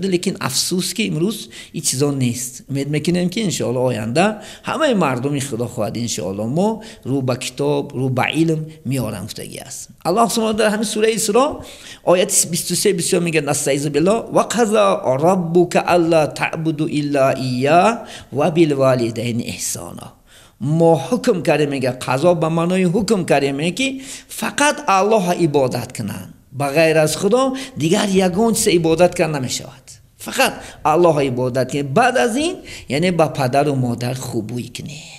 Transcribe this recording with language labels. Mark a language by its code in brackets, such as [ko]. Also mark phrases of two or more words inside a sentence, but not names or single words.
[tg] лекин афсус ки имрӯз ин чизон нест. умед мекунем ки иншоаллоҳ оянда ҳамаи мардуми худо хоҳад иншоаллоҳ мо рӯ ба китоб, рӯ ба илм меорамуфтагӣ аст. аллоҳ субҳанаҳу ва таоло дар ҳамин сураи Исро ояти 23 мегӯяд [ar] أستعيذ بالله وقضى ربك ألا تعبدوا إلا إياه وبالوالدين إحسانا. [fa] ما حکم کردیم، میگه قضا به معنای حکم کردیم که فقط الله عبادت کنند، بغیر از خدا دیگر یگان چیز عبادت کردن نمیشود. فقط الله عبادت کنید. بعد از این یعنی با پدر و مادر خوبی کنید.